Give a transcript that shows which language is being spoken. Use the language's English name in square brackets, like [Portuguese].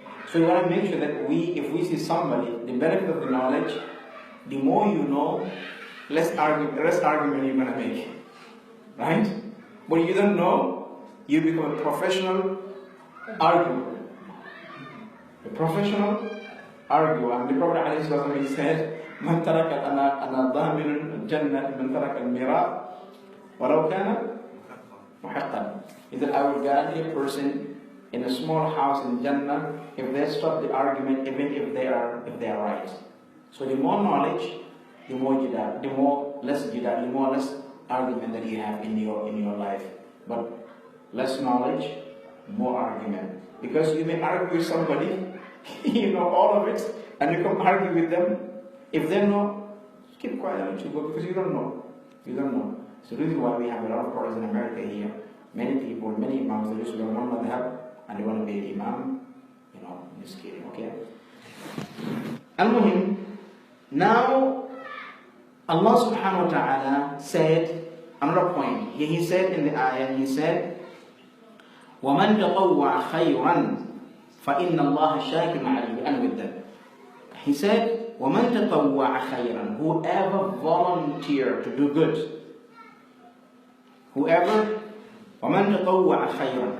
[English] So you want to make sure that if we see somebody, the benefit of the knowledge, the more you know, less argument you're going to make. Right? But you don't know, you become a professional arguer. A professional arguer. And the Prophet ﷺ said, [Arabic] من ترك أنا ضامن الجنة من ترك المراء ولو كان محقا. [English] He said, I will guarantee a person in a small house in Jannah if they stop the argument, even if they are right. So the more knowledge, the more jidal, the more less argument that you have in your life. But less knowledge, more argument. Because you may argue with somebody, you know all of it, and you come argue with them. If they know, keep quiet and let you go because you don't know. You don't know. So the reason why we have a lot of problems in America here. Many people, many imams, they used to learn one madhab and they want to be an imam. Just kidding, okay? Al-Muhim, now Allah subhanahu wa ta'ala said, another point. He said in the ayah, he said, [Arabic] وَمَنْ تَطَوَّعَ خَيْرًا فَإِنَّ اللَّهَ شَاكِرٌ عَلِيمٌ. [English] And with that, he said, [Arabic] وَمَنْ تَطَوَّعَ خَيْرًا. [English] Whoever volunteer to do good. Whoever [Arabic] وَمَنْ تَطَوَّعَ خَيْرًا.